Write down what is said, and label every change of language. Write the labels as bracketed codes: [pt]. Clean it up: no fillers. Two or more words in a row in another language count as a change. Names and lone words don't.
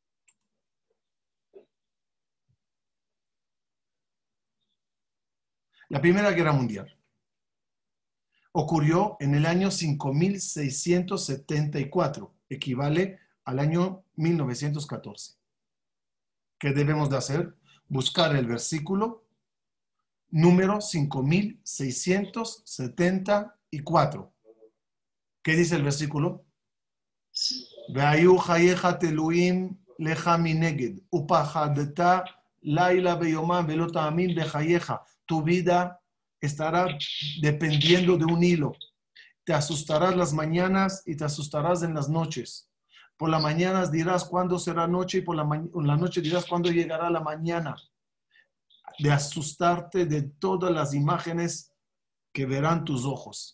[es] La Primera Guerra Mundial ocurrió en el año 5674, equivale al año 1914. ¿Qué debemos de hacer? Buscar el versículo número 5674. ¿Qué dice el versículo? [he] והיו חייך תלואים לך מנגד, ופחדת לילה ביומם ולא תאמין בחייך. [es] Tu vida estará dependiendo de un hilo. Te asustarás las mañanas y te asustarás en las noches. Por las mañanas dirás cuándo será noche y por la noche dirás cuándo llegará la mañana. De asustarte de todas las imágenes que verán tus ojos.